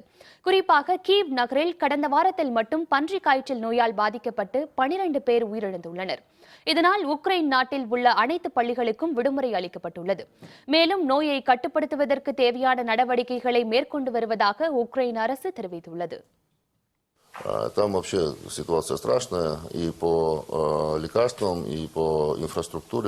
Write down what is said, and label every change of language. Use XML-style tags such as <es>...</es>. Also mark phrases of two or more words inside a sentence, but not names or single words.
<ta>குறிப்பாக கீவ் நகரில் கடந்த வாரத்தில் மட்டும் பன்றிக் காய்ச்சல் நோயால் பாதிக்கப்பட்டு 12 பேர் உயிரிழந்துள்ளனர். இதனால் உக்ரைன் நாட்டில் உள்ள அனைத்து பள்ளிகளுக்கும் விடுமுறை அளிக்கப்பட்டுள்ளது. மேலும் நோயை கட்டுப்படுத்துவதற்கு தேவையான நடவடிக்கைகளை மேற்கொண்டு வருவதாக உக்ரைன் அரசு தெரிவித்துள்ளது.</ta> <ru>Там вообще ситуация страшная и по лекарствам, и по инфраструктуре.</ru>